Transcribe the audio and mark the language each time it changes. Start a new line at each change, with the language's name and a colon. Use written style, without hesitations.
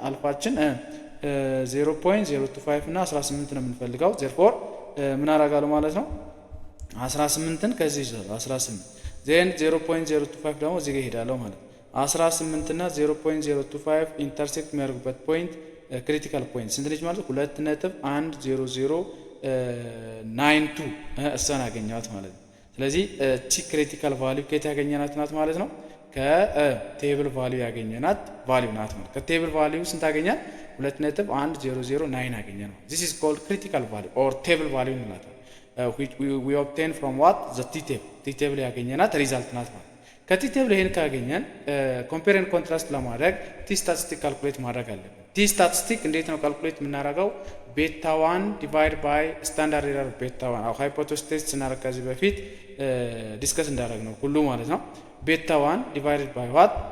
Amharic: አልፋችን 0.025 እና 18 ነው የምንፈልገው።
English: therefore
Amharic: ምን አደርጋለሁ ማለት ነው 18ን ከዚህ ይዘው 18 ዜን 0.025 ደግሞ እዚህ ጋር ሄዳለሁ ማለት 18 እና 0.025 ኢንተርሴክት የሚያደርጉበት ፖይንት ክሪቲካል ፖይንት ስንት ነች ማለት 2.10092 እሷን አገኘኋት ማለት ነው። ስለዚህ ቲ ክሪቲካል ቫልዩ ከየት ያገኘናት ናት ማለት ነው? ከቴብል ቫልዩ ያገኘናት ቫልዩ ናት ማለት። ከቴብል ቫልዩ ስንት አገኛል?
English: 2.1009
Amharic: አገኘን ነው።
English: this is called critical value or table value
Amharic: እንላታለን።
English: we obtain from what? the t table
Amharic: ያገኘናት ሪዛልት ናት ማለት። ከቲ ቴብል ይሄን ካገኘን ኮምፔር ኤንድ ኮንትራስት ለማድረግ ቲ ስታቲስቲክ ካልኩሌት ማድረግ አለብን። ቲ ስታቲስቲክ እንዴት ነው ካልኩሌት የምናደርገው? ቤታ 1 ዲቫይድ ባይ ስታንዳርድ ኤረር ቤታ 1 አው ሃይፖቴሲስ ቴስት ስናደርግ ከዚህ በፊት ዲስከስ እንዳደረግ ነው ሁሉ ማለት ነው። ቤታ 1 ዲቫይድድ ባይ ዋት?